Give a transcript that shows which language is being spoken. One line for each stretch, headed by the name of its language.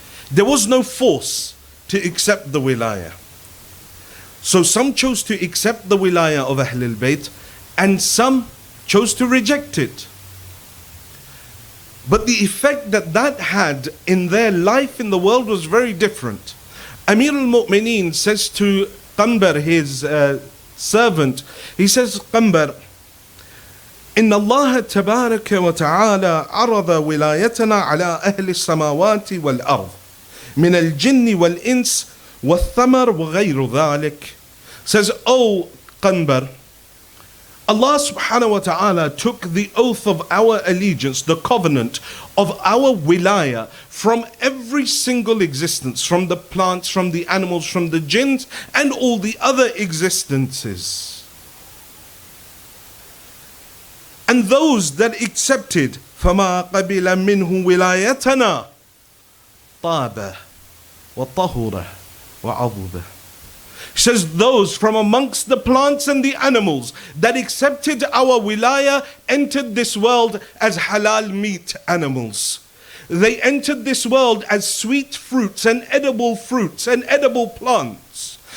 English: There was no force to accept the wilaya. So some chose to accept the wilaya of Ahlul Bayt and some chose to reject it. But the effect that that had in their life in the world was very different. Amir al-Mu'mineen says to Qambar, his servant, he says, Qambar,
Arabic: إن الله تبارك وتعالى عرض ولايتنا على أهل السماوات والأرض من الجن والإنس والثمر وغير ذلك.
English: Says, O Qambar, Allah subhanahu wa ta'ala took the oath of our allegiance, the covenant of our wilaya from every single existence, from the plants, from the animals, from the jinns, and all the other existences. And those that accepted,
Arabic: فَمَا قَبِلَ مِنْهُ وِلَايَتَنَا طَابَ وَطَهُرَ وَعَضُبَ.
English: He says those from amongst the plants and the animals that accepted our wilaya entered this world as halal meat animals. They entered this world as sweet fruits and edible plants.